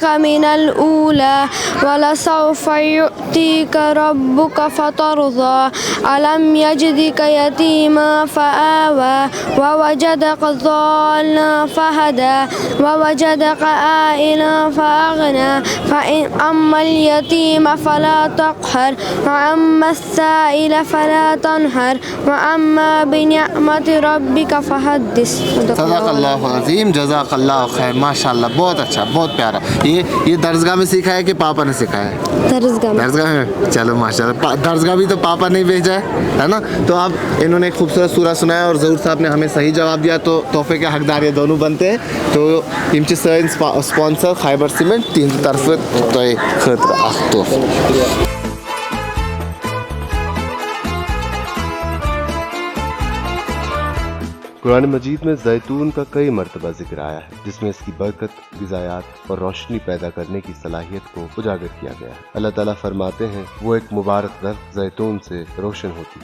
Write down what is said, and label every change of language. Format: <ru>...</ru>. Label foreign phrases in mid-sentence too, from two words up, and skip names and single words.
<ar>من الأولى ولسوف يؤتيك ربك فترضى ألم يجدك يتيما فآوى ووجدك ضالا فهدى ووجدك عائلا فأغنى فأما اليتيم فلا تقهر وأما السائل فلا تنهر وأما بنعمة ربك فحدث. صدق اللہ عظیم جزاک اللہ خیر</ar> <ur>ماشاء اللہ بہت اچھا بہت پیارا یہ درسگاہ میں سیکھا ہے کہ پاپا نے سکھایا ہے درسگاہ میں چلو ماشاء اللہ درسگاہ بھی تو پاپا نے بھیجا ہے نا تو اب انہوں نے ایک خوبصورت سورہ سنایا اور ظہور صاحب نے ہمیں صحیح جواب دیا تو تحفے کے حقدار یہ دونوں بنتے ہیں تو</ur> <ks>یم چھ سٲنۍ سپانسر خیبر سیمنٹ تہنٛدِ طرفہٕ تۄہہِ خٲطرٕ اکھ تحفہٕ.</ks> <ur>قرآن مجید میں زیتون کا کئی مرتبہ ذکر آیا ہے جس میں اس کی برکت غذایات اور روشنی پیدا کرنے کی صلاحیت کو اجاگر کیا گیا ہے. اللہ تعالیٰ فرماتے ہیں وہ ایک مبارک درخت زیتون سے روشن ہوتی.</ur>